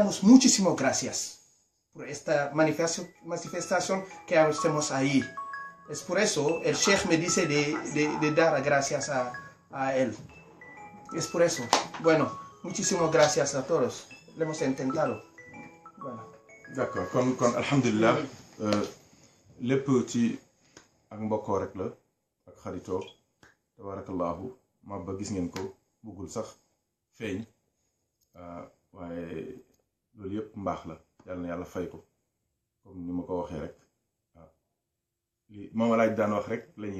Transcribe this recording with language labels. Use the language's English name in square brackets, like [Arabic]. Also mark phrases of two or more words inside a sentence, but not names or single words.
[Spanish] Le damos muchísimas gracias. por esta manifestación que hacemos ahí. Es por eso el Sheikh me dice de dar gracias a él. Es por eso. Bueno, muchísimas gracias a todos. Lo hemos intentado. Voilà. [Wolof] D'accord kon alhamdulilah lépp ci ak mbokkoo rek la ak xaritoo tabarakallahu Maba gis ngeen ko bëggul sax feeñ waaye loolu yëpp mbaax la yàlla na yàlla fay ko comme ni ma ko waxee rek waaw li moom laaj daan wax rek la ñuy